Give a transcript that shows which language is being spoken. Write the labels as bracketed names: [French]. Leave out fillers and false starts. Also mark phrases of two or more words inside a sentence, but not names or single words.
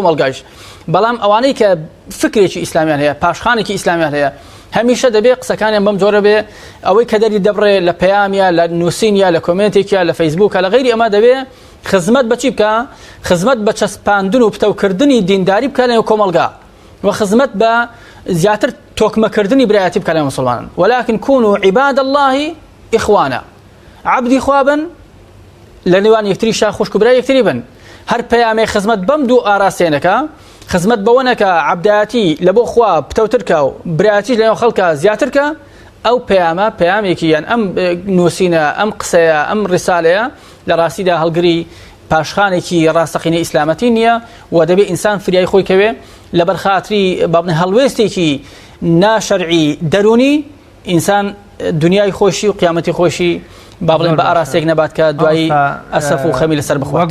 [Central Kurdish] کۆمەڵگایش بەڵام ئەوانەی کە فکرێکی ئیسلامیان هەیە پاشخانێکی ئیسلامیان هەیە هەمیشە دەبێ قسەکانیان بەم جۆرە بێ ئەوەی کە دەری دەبڕێ لە پەیامیە لە نووسینیا لە کۆمنتێکە لە فەیسبووکە لە غەیری ئەمە دەبێ خزمەت بەچی بکە خزمەت بە چەسپاندن و پتەوکردنی دینداری بکە لە کۆمەڵگا و خزمەت بە زیاتر تۆکمەکردنی برایەتی بکە لە مسلمانان [Arabic] ولكن كونوا عباد الله إخوانا [Central Kurdish] عبدی خوابن لە نێوان یەکتریشا خوشک و برای یەکتری بن هەر پەیامێ خزمەت بەم دوو ئاراستێنەکە خزمەت بەوەنەکە عەبدایەتی لە بۆ خوا پتەوترکە و برایەتیش لەنێو خەڵکە زیاترکە ئەو پەیامە پەیامێکی یان ئەم نووسینە ئەم قسەیە ئەم ڕیسالەیە لە ڕاستیدا هەڵگری پاشخانێکی ڕاستەقینەی ئیسلامەتی نییە و دەبێت ئینسان فریای خۆی کەوێ لەبەر خاتری با بڵێن هەڵوێستێکی ناشەرعی دەرونی ئینسان دنیای خۆشی و قیامەتی خۆشی با بڵێن بە ئاراستێک نەبات کە دوایی ئەسەف و خەمی لەسەر بخوات.